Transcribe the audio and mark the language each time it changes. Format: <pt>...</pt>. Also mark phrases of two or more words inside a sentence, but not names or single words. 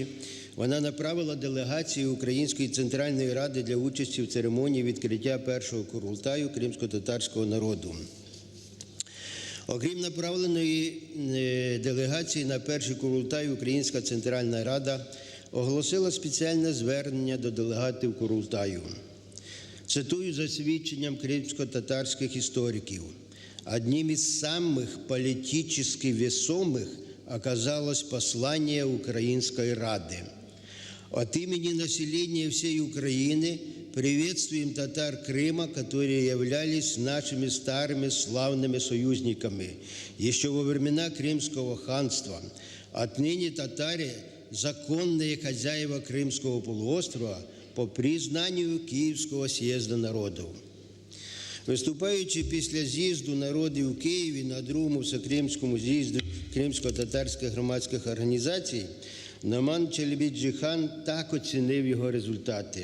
<uk>Вона направила делегацію Української Центральної Ради для участі в церемонії відкриття першого Курултаю кримсько-татарського народу. Окрім направленої делегації на перший Курултай, Українська Центральна Рада оголосила спеціальне звернення до делегатів Курултаю. Цитую за свідченням кримсько-татарських историков.</uk> <ru>Одним из самых политически весомых оказалось послание Украинской Рады. От имени населения всей Украины приветствуем татар Крыма, которые являлись нашими старыми славными союзниками еще во времена Крымского ханства. Отныне татари – законные хозяева Крымского полуострова</ru> <uk>по признанню Київського з'їзду народів. Виступаючи після з'їзду народів у Києві на другому всекримському з'їзді кримсько-татарських громадських організацій, Номан Челебіджи-хан так оцінив його результати.</uk>